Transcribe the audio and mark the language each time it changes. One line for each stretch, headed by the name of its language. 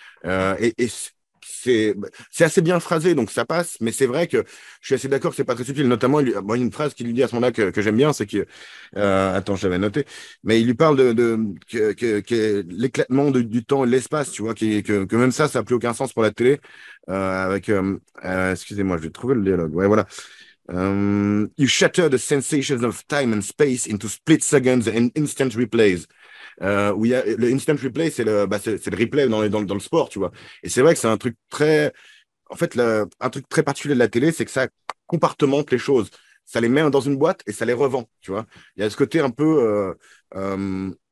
French: Et c'est assez bien phrasé, donc ça passe, mais c'est vrai que je suis assez d'accord que c'est pas très subtil. Notamment, bon, il y a une phrase qu'il lui dit à ce moment-là que j'aime bien, c'est que, attends, j'avais noté, mais il lui parle que l'éclatement du temps et de l'espace, tu vois, que même ça n'a plus aucun sens pour la télé. Excusez-moi, je vais trouver le dialogue. Ouais, voilà.
English: You shatter the sensations of time and space into split seconds and instant replays.
French: Où il y a, le instant replay, c'est le replay dans le sport, tu vois. Et c'est vrai que c'est un truc très. En fait, un truc très particulier de la télé, c'est que ça compartimente les choses. Ça les met dans une boîte et ça les revend, tu vois. Il y a ce côté un peu. Euh,